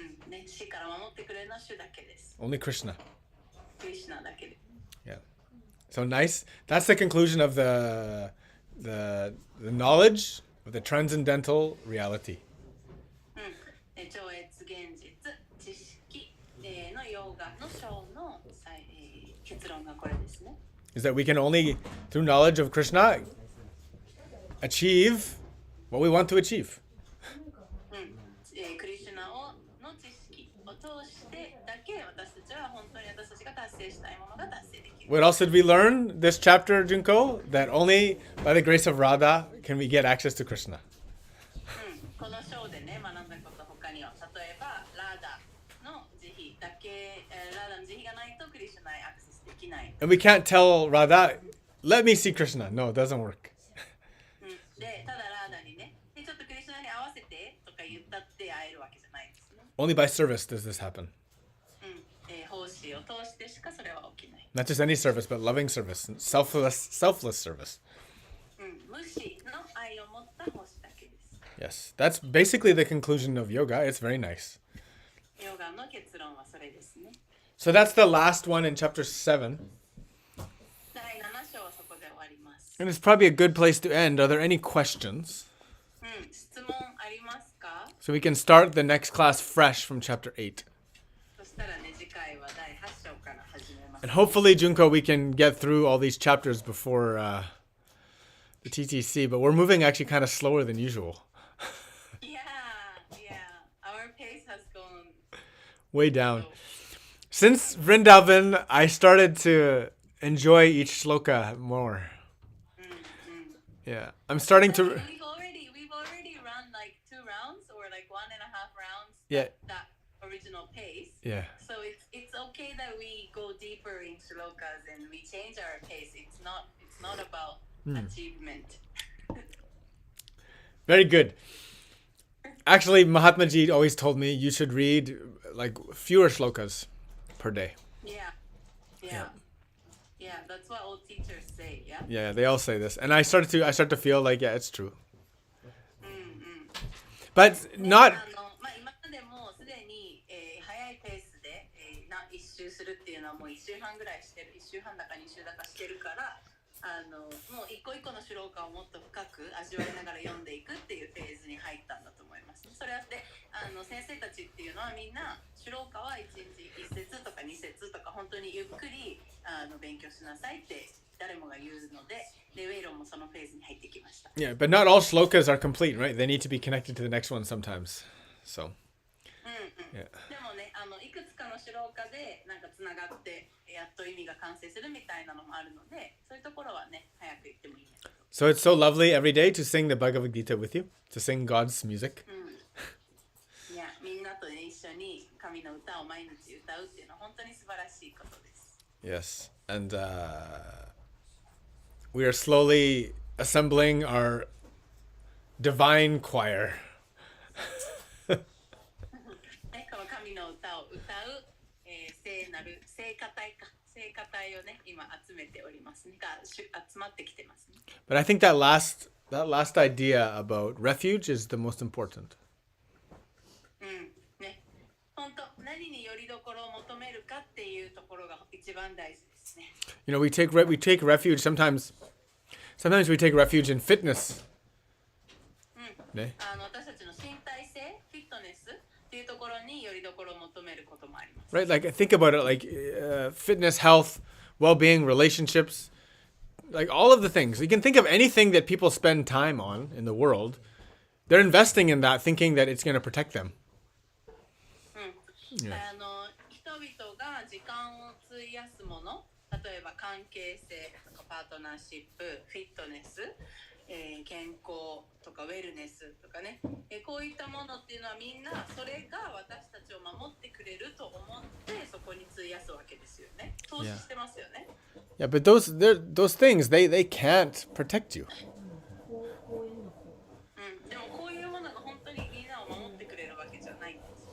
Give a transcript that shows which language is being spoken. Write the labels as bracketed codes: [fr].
[ja] ね、死から守ってくれるのは主だけです。 [en] Only Krishna. [ja] クリシュナだけで。 [en] Yeah. So nice. That's the conclusion of the knowledge of the transcendental reality. [ja] 超越現実、知識のヨガの章の結論がこれですね。 [en] Is that we can only, through knowledge of Krishna, achieve what we want to achieve. [ja] クリシュナの知識を通してだけ私たちは本当に私たちが達成したいものが達成できる。 [en] What else did we learn this chapter, Junko? That only by the grace of Radha can we get access to Krishna. [ja] この章でね学んだこと他には例えばラーダの慈悲だけ、ラーダの慈悲がないとクリシュナへアクセスできない。 [en] And we can't tell Radha, let me see Krishna. No, it doesn't work. [ja] で、ただラーダにね、でちょっとクリシュナに合わせてとか言ったって会えるわけじゃないですね。 [en] Only by service does this happen. [ja] 奉仕を通してしかそれは起きない。 [en] Not just any service, but loving service, selfless service. [ja] 無視の愛を持った奉仕だけです。 [en] Yes, that's basically the conclusion of yoga. It's very nice. [ja] ヨガの結論はそれですね。 [en] So that's the last one in chapter 7. [ja] 第7章はそこで終わります。 [en] And it's probably a good place to end. Are there any questions? [ja] 質問ありますか？ [en] So we can start the next class fresh from chapter 8. [ja] そしたらね、次回は第8章から始めます。 [en] And hopefully, Junko, we can get through all these chapters before the TTC. But we're moving actually kind of slower than usual. Yeah. Our pace has gone Way down. Since Vrindavan, I started to enjoy each shloka more. Yeah, I'm starting to. We've already run like 2 rounds or like 1.5 rounds. Yeah. That original pace. Yeah. So it's okay that we go deeper in shlokas and we change our pace. It's not about achievement. Very good. Actually, Mahatma Ji always told me you should read like fewer shlokas per day. Yeah, that's what all teachers say. Yeah. Yeah, they all say this, and I start to feel like it's true. But not. [ja] 今までもすでに、早いペースで、一周するっていうのはもう1週半ぐらいしてる、1週半だか2週だかしてるから、もう一個一個のシュローカをもっと深く味わいながら読んでいくっていうフェーズに入ったんだと思います。それはで、先生たちっていうのはみんなシュローカは1日1節とか2節とか本当にゆっくり勉強しなさいって誰もが言うので、でウェイロンもそのフェーズに入ってきました。 [en] Yeah, but not all shlokas are complete, right? They need to be connected to the next one sometimes. So. Yeah. [ja] でもね、いくつかのシュローカでなんかつながってやっと意味が完成するみたいなのもあるので、そういうところはね、早く言ってもいいね。 [en] So it's so lovely every day to sing the Bhagavad Gita with you, to sing God's music. [ja] いや、みんなとね、一緒に神の歌を毎日歌うっていうのは本当に素晴らしいことです。 [en] Yes, and we are slowly assembling our divine choir. [ja] この神の歌を歌う、聖なる聖歌隊をね、今集めておりますね。集まってきてますね。 [en] But I think that last idea about refuge is the most important. [ja] ね、本当何によりどころを求めるかっていうところが一番大事ですね。 [en] You know, we take refuge sometimes. Sometimes we take refuge in fitness. [ja] ね。私たちの身体性、フィットネスっていうところによりどころを求めることもあります。 [en] Right, like think about it, like fitness, health, well-being, relationships, like all of the things. You can think of anything that people spend time on in the world. They're investing in that, thinking that it's going to protect them. [ja] 人々が時間を費やすもの、例えば関係性とかパートナーシップ、フィットネス、健康とかウェルネスとかね、こういったものっていうのはみんなそれが私たちを守ってくれると思ってそこに費やすわけですよね。投資してますよね。 [en] Yeah, but those things they can't protect you. [ja] でもこういうものが本当にみんなを守ってくれるわけじゃないんです。